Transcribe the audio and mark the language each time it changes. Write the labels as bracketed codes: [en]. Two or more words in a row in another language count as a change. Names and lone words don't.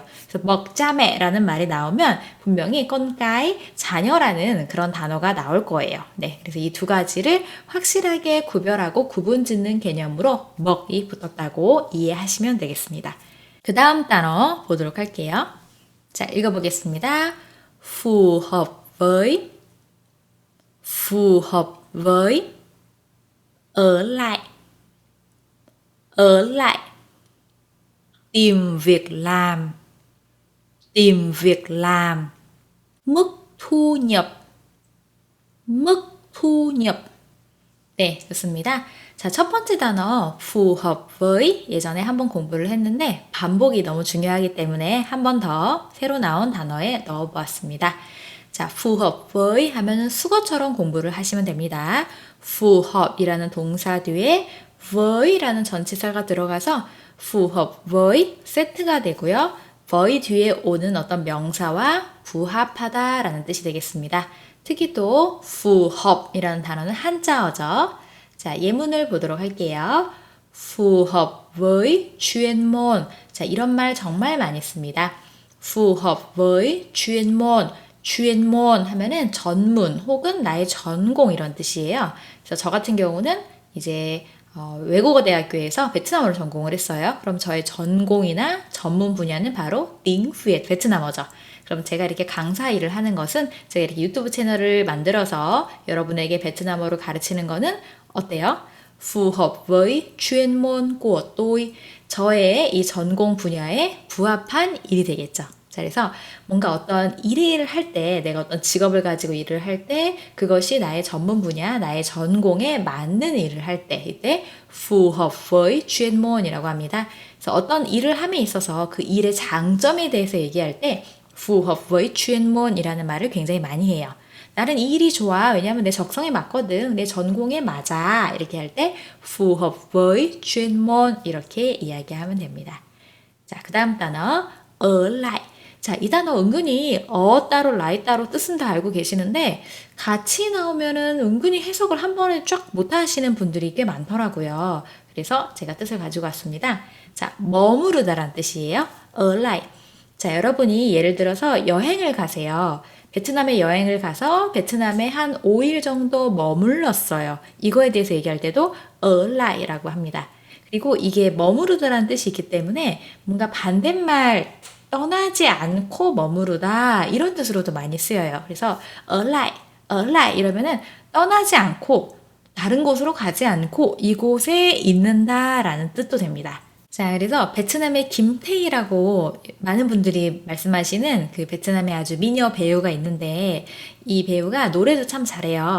[ko] 그래서 먹자매라는 말이 나오면 분명히 건가이 자녀라는 그런 단어가 나올 거예요. 네, 그래서 이 두 가지를 확실하게 구별하고 구분 짓는 개념으로 먹이 붙었다고 이해하시면 되겠습니다. 그 다음 단어 보도록 할게요. 자, 읽어보겠습니다. [vi] phù hợp với, phù hợp với, ở lại, ở lại, tìm việc làm, tìm việc làm, mức thu nhập, mức thu nhập. [ko] 네, 좋습니다. 자, 첫 번째 단어 [vi] phù hợp với [ko] 예전에 한번 공부를 했는데 반복이 너무 중요하기 때문에 한 번 더 새로 나온 단어에 넣어보았습니다. 자, [vi] phù hợp với [ko] 하면은 수거처럼 공부를 하시면 됩니다. [vi] phù hợp [ko] 이라는 동사 뒤에 với 라는 전치사가 들어가서 [vi] phù hợp với [ko] 세트가 되고요. với 뒤에 오는 어떤 명사와 부합하다 라는 뜻이 되겠습니다. 특히 또 [vi] phù hợp [ko] 이라는 단어는 한자어죠. 자, 예문을 보도록 할게요. [vi] phù hợp với chuyên môn. [ko] 자, 이런 말 정말 많이 씁니다. [vi] phù hợp với chuyên môn. chuyên môn [ko] 하면은 전문 혹은 나의 전공 이런 뜻이에요. 그래서 저 같은 경우는 이제 외국어 대학교에서 베트남어를 전공을 했어요. 그럼 저의 전공이나 전문 분야는 바로 띵후엣 베트남어죠. 그럼 제가 이렇게 강사 일을 하는 것은 제가 이렇게 유튜브 채널을 만들어서 여러분에게 베트남어를 가르치는 거는 어때요? [vi] phù hợp với chuyên môn của tôi. [ko] 저의 이 전공 분야에 부합한 일이 되겠죠. 자, 그래서 뭔가 어떤 일을 할 때, 내가 어떤 직업을 가지고 일을 할 때, 그것이 나의 전문 분야, 나의 전공에 맞는 일을 할 때, 이때 [vi] phù hợp với chuyên môn [ko] 이라고 합니다. 그래서 어떤 일을 함에 있어서 그 일의 장점에 대해서 얘기할 때 [vi] phù hợp với chuyên môn [ko] 이라는 말을 굉장히 많이 해요. 나는 이 일이 좋아. 왜냐하면 내 적성에 맞거든. 내 전공에 맞아. 이렇게 할 때 [vi] phù hợp với chuyên môn [ko] 이렇게 이야기하면 됩니다. 자, 그 다음 단어 [vi] ở lại. [ko] 자, 이 단어 은근히 따로 라이 따로 뜻은 다 알고 계시는데 같이 나오면은 은근히 해석을 한 번에 쫙 못하시는 분들이 꽤 많더라고요. 그래서 제가 뜻을 가지고 왔습니다. 자, 머무르다란 뜻이에요. [vi] ở lại. [ko] 자, 여러분이 예를 들어서 여행을 가세요. 베트남에 여행을 가서 베트남에 한 5일 정도 머물렀어요. 이거에 대해서 얘기할 때도 [vi] ở la [ko] 이라고 합니다. 그리고 이게 머무르다라는 뜻이 있기 때문에 뭔가 반대말 떠나지 않고 머무르다 이런 뜻으로도 많이 쓰여요. 그래서 [vi] ở lại [ko] 이러면은 떠나지 않고 다른 곳으로 가지 않고 이곳에 있는다라는 뜻도 됩니다. 자, 그래서 베트남의 김태희라고 많은 분들이 말씀하시는 그 베트남의 아주 미녀 배우가 있는데 이 배우가 노래도 참 잘해요.